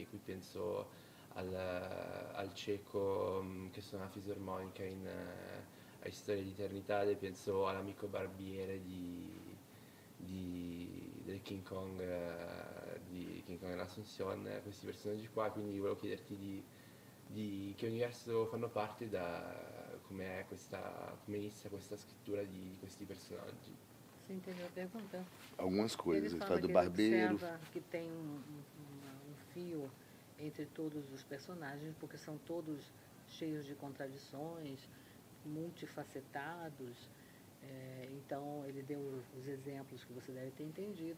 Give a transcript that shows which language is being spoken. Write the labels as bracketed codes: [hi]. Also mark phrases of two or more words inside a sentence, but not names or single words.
[it] Qui penso al cieco che suona la fisarmonica a Storia di Eternità, penso all'amico barbiere del King Kong, di King Kong e l'Ascension, questi personaggi qua, quindi volevo chiederti di che universo fanno parte, come inizia questa scrittura di questi personaggi. [pt] Você entendeu a pergunta? Algumas coisas. Ele Ele fala fala do que barbeiro. ele observa que tem um fio entre todos os personagens, porque são todos cheios de contradições, multifacetados. Então, ele deu os exemplos que você deve ter entendido.